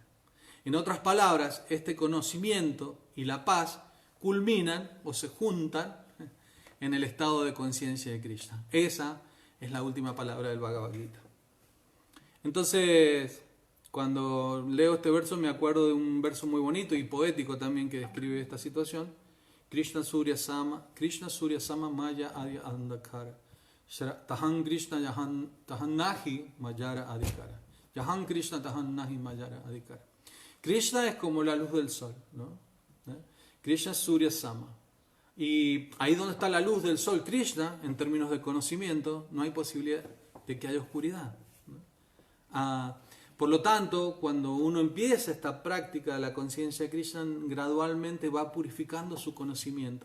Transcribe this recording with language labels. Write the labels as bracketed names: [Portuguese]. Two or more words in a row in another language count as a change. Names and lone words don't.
[Spanish] En otras palabras, este conocimiento y la paz culminan o se juntan en el estado de conciencia de Krishna. Esa es la última palabra del Bhagavad Gita. Entonces, cuando leo este verso me acuerdo de un verso muy bonito y poético también que describe esta situación. [Bangla] কৃষ্ণ সূর্য সম মায়া আদি অন্ধকার. তাহাঁ কৃষ্ণ তাহাঁ নাহি মায়ার অধিকার. যাহাঁ কৃষ্ণ তাহাঁ নাহি মায়ার অধিকার. [Spanish] Krishna es como la luz del sol, ¿no? Krishna es [Bangla] সূর্য সম. [Spanish] Y ahí donde está la luz del sol, Krishna, en términos de conocimiento, no hay posibilidad de que haya oscuridad, ¿no? Por lo tanto, cuando uno empieza esta práctica de la conciencia de Krishna, gradualmente va purificando su conocimiento.